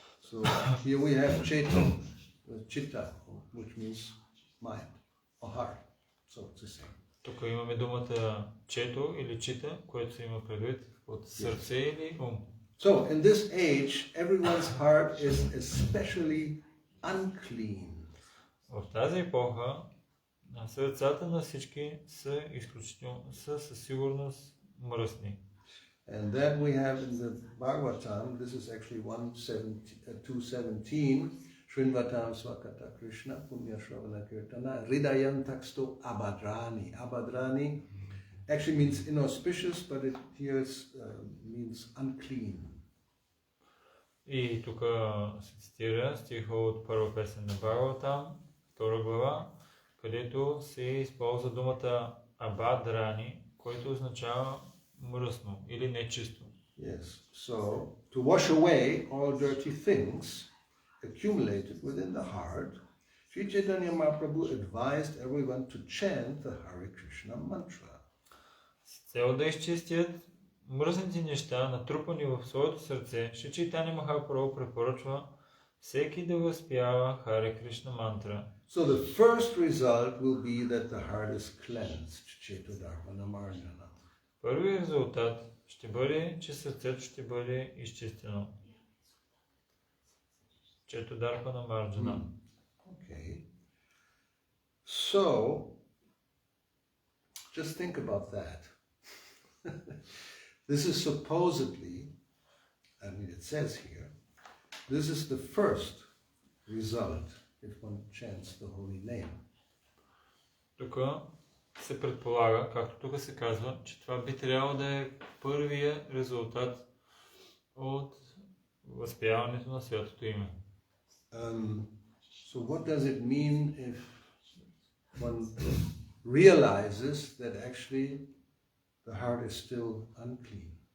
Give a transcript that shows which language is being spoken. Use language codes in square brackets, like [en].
[en] So here we have chitta, which means mind or heart. So it's the same. [bg] Тук имаме думата чето или чита, което се има предвид от сърце или ум. [en] So in this age, everyone's heart is especially unclean. [bg] В тази епоха сърцата на всички са изключително, са със сигурност мръсни. [en] And then we have in the Bhagavatam, this is actually 217, [sa] Srinvatam Swakata Krishna Punya Shravana Kirtana Hridayan Taksto Abadrani. [en] Abadrani actually means inauspicious, but it here means unclean. [bg] И тук се цитира стиха от първа песен на Бхагаватам, 2 глава, където се използва думата Абадрани, който означава мръсно или нечисто. [en] Yes. So to wash away all dirty things accumulated within the heart, Sri Chaitanya Mahaprabhu advised everyone to chant the Hare Krishna mantra. [bg] С цел да изчистят мръсните неща, натрупани в своето сърце, Шри Чайтаня Махапрабху препоръчва всеки да възпява Харе Кришна мантра. [en] So the first result will be that the heart is cleansed, Chetodarpana Marjana. [bg] Първият резултат ще бъде, че сърцето ще бъде изчистено. Четодарпана Марджана. [en] Okay. So, just think about that. This is supposedly, I mean it says here, this is the first result if one chants the holy name. [bg] Тук се предполага, както тук се казва, че това би трябвало да е първия резултат от възпяването на святото име. [en] So what does it mean if one realizes that actually the heart is still unclean?